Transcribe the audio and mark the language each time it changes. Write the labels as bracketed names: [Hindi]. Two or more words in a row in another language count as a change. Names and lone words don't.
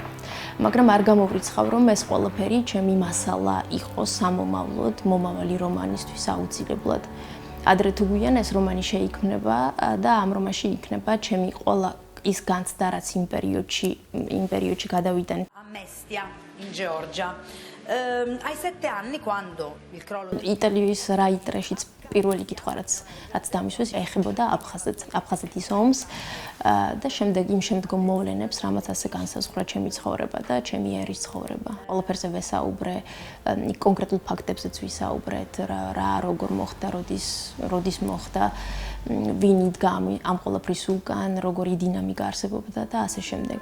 [Georgian] მაგრამ არ გამოვრიცხავ, რომ ეს ყველაფერი ჩემი მასალა იყო სამომავლოდ, მომავალი რომანისთვის აუცილებლად. ადრე თუ გვიან ეს რომანი შეიქმნება და ამ რომანში იქნება ჩემი ყველა ის განცდა, რაც იმ პერიოდში გადავიდან. [Italian] A Mestia, in Georgia. Ai 7 anni, quando il crollo. [Georgian] იტალიის რაიტრეშიც პირველი კითხვა რაც დამისვეს ეხებოდა აფხაზეთის ომს და შემდეგ იმ შემდგომ მოვლენებს, რამაც ასე განსაზღვრა ჩემი ცხოვრება და ჩემი ერის ცხოვრება. ყველაფერზე ვესაუბრე, კონკრეტულ ფაქტებზეც ვისაუბრეთ, რა როგორ მოხდა, როდის მოხდა, ვინ იდგა ამ ყველაფრის უკან, როგორი დინამიკა არსებობდა და ასე შემდეგ.